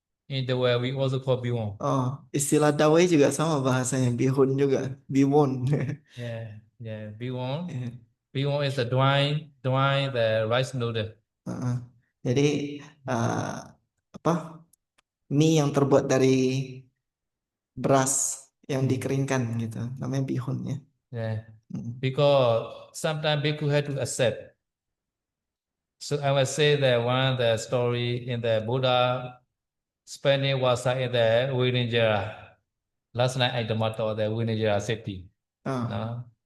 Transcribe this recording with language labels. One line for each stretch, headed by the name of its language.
English: In the West we also call bihun.
Indonesian: Oh, istilah Dawei juga sama bahasanya. Bihun juga. Bihun.
English: Yeah. Bihun. Yeah. Bihun is the dry the rice noodle.
Indonesian: Jadi apa? Mie yang terbuat dari beras yang dikeringkan gitu. Namanya bihun ya.
English: Yeah. Because sometimes bhikkhu had to accept. So I will say that one the story in the Buddha spending wasa in the Vinajara. Last night I taught the Vinajara city. No?